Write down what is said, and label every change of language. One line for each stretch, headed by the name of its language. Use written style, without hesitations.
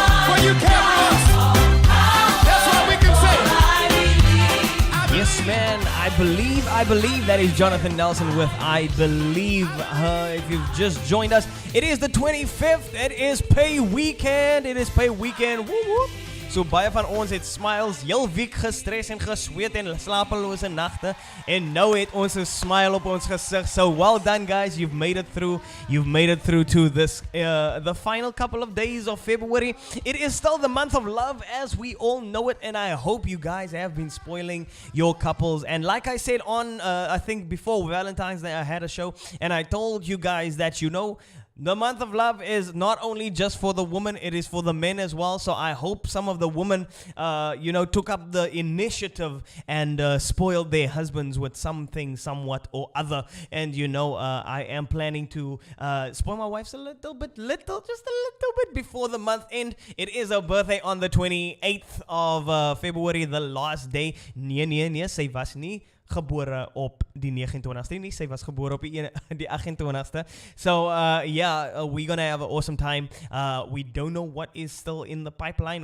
English: For you care for us. That's what we can say. Yes, man, I believe that is Jonathan Nelson with I Believe. If you've just joined us, it is the 25th, it is pay weekend, woo woo.
Afrikaans: So baie van ons het smiles heel week gestres en gesweet en slapelose nagte en nou het ons 'n smile op ons gesig.
English: So well done guys, you've made it through to this the final couple of days of February. It is still the month of love as we all know it, and I hope you guys have been spoiling your couples. And like I said on I think before Valentine's Day I had a show and I told you guys that the month of love is not only just for the woman, it is for the men as well. So I hope some of the women, took up the initiative and spoiled their husbands with something, somewhat or other. And I am planning to spoil my wife just a little bit before the month end. It is her birthday on the 28th of February, the last day.
Afrikaans: Nee, sy was nie gebore op die 29ste nie, sy was gebore op die 28ste.
English: So we're gonna have an awesome time. We don't know what is still in the pipeline.